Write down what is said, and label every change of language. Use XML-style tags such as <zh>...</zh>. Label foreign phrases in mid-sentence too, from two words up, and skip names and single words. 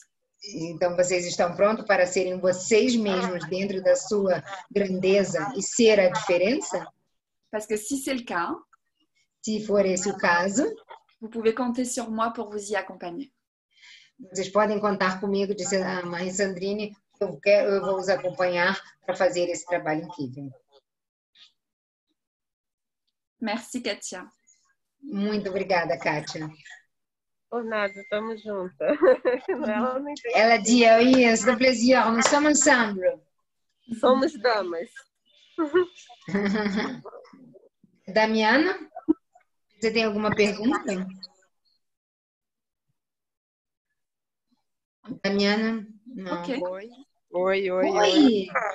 <pt>Então, vocês estão prontos para serem vocês mesmos dentro da sua grandeza e ser a diferença?</pt> <fr>Parce que si c'est le cas,</fr> <pt>se for esse o caso,</pt> <fr>vous pouvez compter sur moi pour vous y accompagner.</fr> <pt>Vocês podem contar comigo, disse a Marie-Sandrine, eu vou os acompanhar para fazer esse trabalho incrível.</pt> <fr>Merci, Katia.</fr> <pt>Muito obrigada, Kátia. Por nada, estamos juntas.</pt> <fr>Ela dit, oui, c'est un plaisir, nous sommes ensemble.</fr> <pt>Somos damas. Damiana, você tem alguma pergunta? Damiana? Não. Ok. Oi.</pt>